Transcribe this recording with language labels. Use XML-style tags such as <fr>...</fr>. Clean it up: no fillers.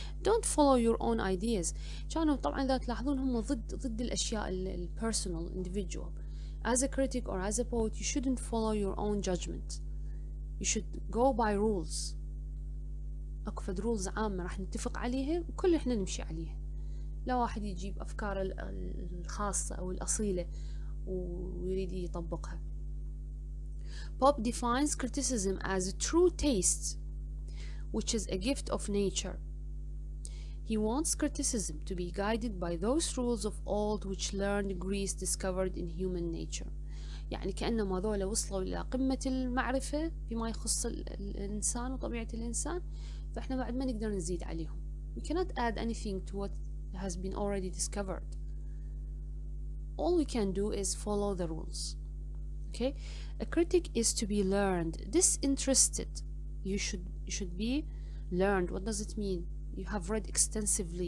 <en>Don't follow your own ideas.</en> <ar>كانوا طبعا إذا تلاحظون هم ضد الأشياء</ar> <en>personal, individual. As a critic or as a poet, you shouldn't follow your own judgment. You should go by rules.</en> <ar>أكو فد rules عامة راح نتفق عليها وكل إحنا نمشي عليها. لا واحد يجيب أفكاره الخاصة أو الأصيلة ويريد يطبقها.</ar> <en>Pope defines criticism as a true taste, which is a gift of nature. He wants criticism to be guided by those rules of old which learned Greece discovered in human nature.</en> <ar>يعني كأنهم هذول وصلوا إلى قمة المعرفة فيما يخص الإنسان وطبيعة الإنسان، فإحنا بعد ما نقدر نزيد عليهم.</ar> <en>We cannot add anything to what has been already discovered. All we can do is follow the rules. Okay? A critic is to be learned, disinterested. You should be learned. What does it mean? You have read extensively.</en>